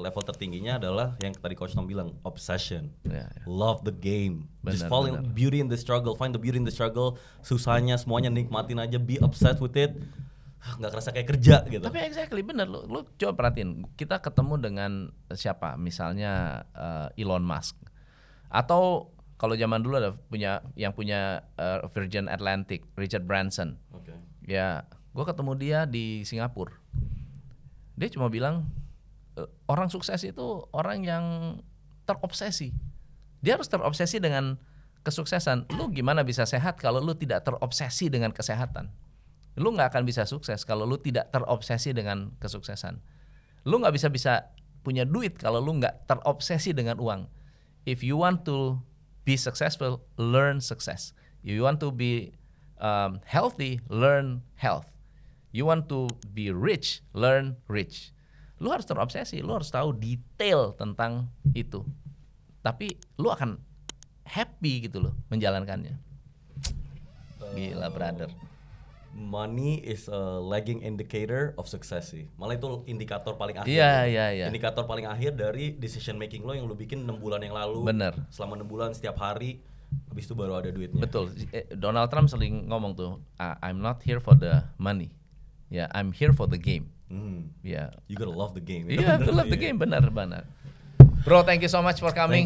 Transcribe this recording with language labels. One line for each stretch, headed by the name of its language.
Indonesian: Level tertingginya adalah yang tadi Coach Tom bilang, obsession.
English: Love the game. Just fall in beauty in the struggle, find the beauty in the struggle.
Indonesian: Susahnya semuanya nikmatin aja, be obsessed with it. Nggak kerasa kayak kerja gitu. Tapi exactly bener, lu coba perhatiin, kita ketemu dengan siapa, misalnya Elon Musk, atau kalau zaman dulu ada yang punya Virgin Atlantic, Richard Branson. Ya, gue ketemu dia di Singapura. Dia cuma bilang orang sukses itu orang yang terobsesi. Dia harus terobsesi dengan kesuksesan. Lu gimana bisa sehat kalau lu tidak terobsesi dengan kesehatan? Lu nggak akan bisa sukses kalau lu tidak terobsesi dengan kesuksesan. Lu nggak bisa punya duit kalau lu nggak terobsesi dengan uang.
English: If you want to be successful, learn success. You want to be healthy, learn health. You want to be rich, learn rich.
Indonesian: Lu harus terobsesi, lu harus tahu detail tentang itu. Tapi lu akan happy gitu loh menjalankannya. Gila brother.
English: Money is a lagging indicator of success sih.
Indonesian: Malah itu indikator paling akhir. Iya. Indikator paling akhir dari decision making lo yang lo bikin 6 bulan yang lalu. Bener. Selama 6 bulan setiap hari, habis itu baru ada duitnya. Betul. Donald Trump sering ngomong tuh, I'm not here for the money.
English: Ya, I'm here for the game. Ya. You gotta love the game. Iya, to love the game, benar. Bro, thank you so much for coming.